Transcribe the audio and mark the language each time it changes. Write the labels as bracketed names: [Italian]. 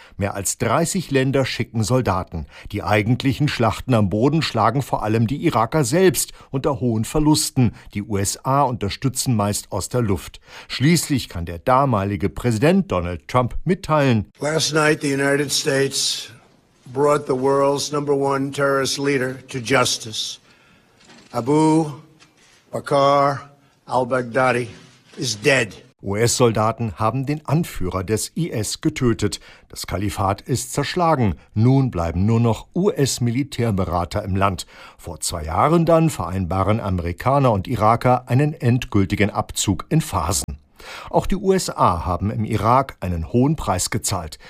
[German] Mehr als 30 Länder schicken Soldaten. Die eigentlichen Schlachten am Boden schlagen vor allem die Iraker selbst unter hohen Verlusten. Die USA unterstützen meist aus der Luft. Schließlich kann der damalige Präsident Donald Trump mitteilen: [English] Last night the United States brought the world's number one terrorist leader to justice. Abu Bakr al-Baghdadi is dead. [German] US-Soldaten haben den Anführer des IS getötet. Das Kalifat ist zerschlagen. Nun bleiben nur noch US-Militärberater im Land. Vor 2 Jahren dann vereinbaren Amerikaner und Iraker einen endgültigen Abzug in Phasen. Auch die USA haben im Irak einen hohen Preis gezahlt.